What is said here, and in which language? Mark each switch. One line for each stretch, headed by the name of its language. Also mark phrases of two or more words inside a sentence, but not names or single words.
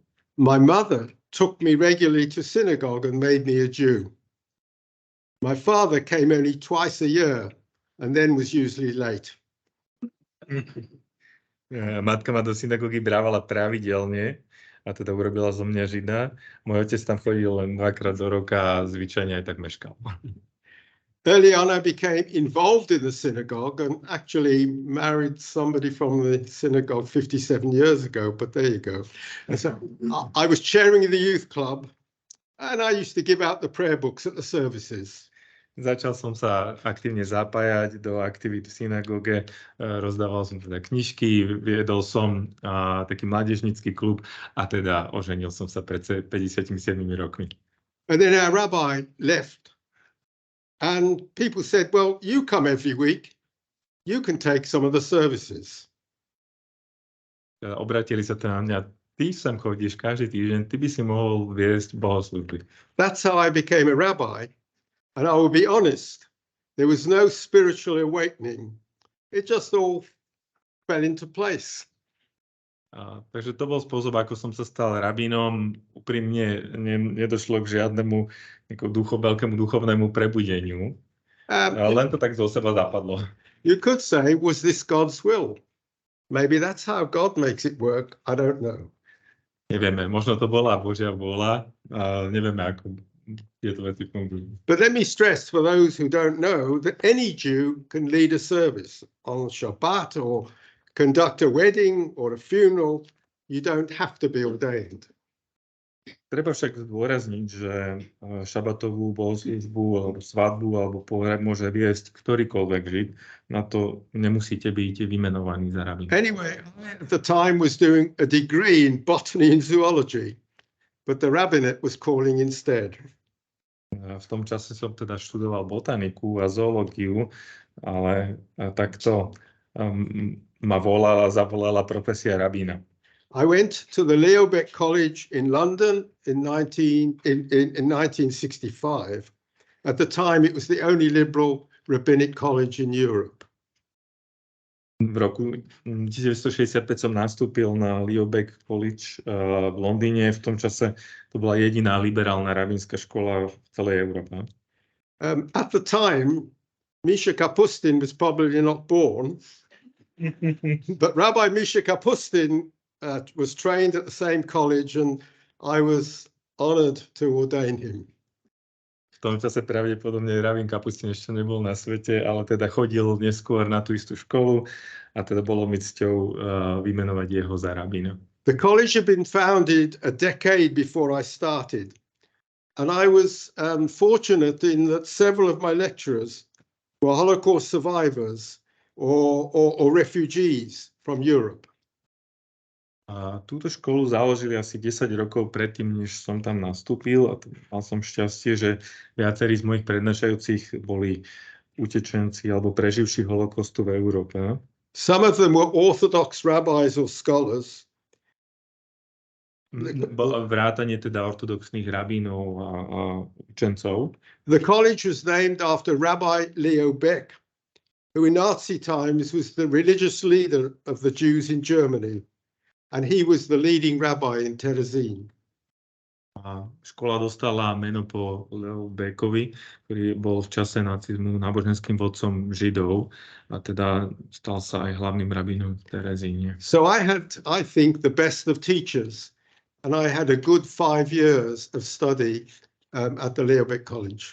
English: My mother took me regularly to synagogue and made me a Jew. My father came only twice a year and then was usually late.
Slovak: Matka ma do synagógy brávala pravidelne a teda urobila zo mňa Žida. Môj otec tam chodil len 2-krát do roka a zvyčajne aj tak meškal.
English: Early on, I became involved in the synagogue and actually married somebody from the synagogue 57 years ago, but there you go. And so I was chairing the youth club and I used to give out the prayer books at the services.
Slovak: Začal som sa aktívne zapájať do aktivít v synagóge, rozdával som teda knižky, viedol som taký mládežnícky klub a teda oženil som sa pred 57 rokmi.
English: And then our rabbi left. And people said, well, you come every week, you can take some of the services.
Slovak: Obratili sa teda na mňa, ty sem chodíš každý týždeň, ty by si mohol viesť bohoslužby.
English: That's how I became a rabbi. And I will be honest, there was no spiritual awakening. It just all fell into place.
Slovak: Takže to bol spôsob, ako som sa stal rabínom. Úprimne nedošlo k žiadnemu veľkému duchovnému prebudeniu. Len to tak zo seba zapadlo.
English: You could say, was this God's will? Maybe that's how God makes it work. I don't know.
Slovak: Nevieme, možno to bola Božia vôľa. Nevieme, ako tieto veci fungujú.
English: But let me stress for those who don't know that any Jew can lead a service on Shabbat or conduct a wedding or a funeral. You don't have to be ordained.
Slovak: Treba však zdôrazniť, že šabatovú bohoslužbu alebo svadbu alebo pohreb môže viesť ktorýkoľvek Žid. Na to nemusíte byť vymenovaní za rabína.
English: Anyway, I at the time was doing a degree in botany and zoology, but the rabbinate was calling instead.
Slovak: V tom čase som teda študoval botaniku a zoológiu, ale takto ma zavolala profesia rabína.
English: I went to the Leobeck College in London in 1965. At the time, it was the only liberal rabbinic college in Europe.
Slovak: V roku 1965 som nastúpil na Leobeck College v Londýne. V tom čase to bola jediná liberálna rabínska škola v celej Európe.
English: At the time, Misha Kapustin was probably not born. But Rabbi Misha Kapustin was trained at the same college and I was honored to ordain him.
Slovak: V tom čase pravdepodobne rabín Kapustin ešte nebol na svete, ale teda chodil neskôr na tú istú školu a teda bolo mi cťou vymenovať jeho za rabína.
English: The college had been founded a decade before I started and I was fortunate in that several of my lecturers were Holocaust survivors or refugees from Europe.
Slovak: A túto školu založili asi 10 rokov predtým, než som tam nastúpil a mal som šťastie, že viacerí z mojich prednášajúcich boli utečenci alebo preživší holokaustu v Európe.
English: Some of them were Orthodox rabbis or scholars.
Slovak: Vrátanie teda ortodoxných rabínov a učencov.
English: The college was named after Rabbi Leo Beck, who in Nazi times was the religious leader of the Jews in Germany, and he was the leading rabbi in Terezín.
Slovak: Škola dostala meno po Leo Beckovi, ktorý bol v čase nacizmu náboženským vodcom Židov a teda stal sa aj hlavným rabínom v Terezíne.
English: So I had, I think, the best of teachers, and I had a good 5 years of study at the Leo Beck College.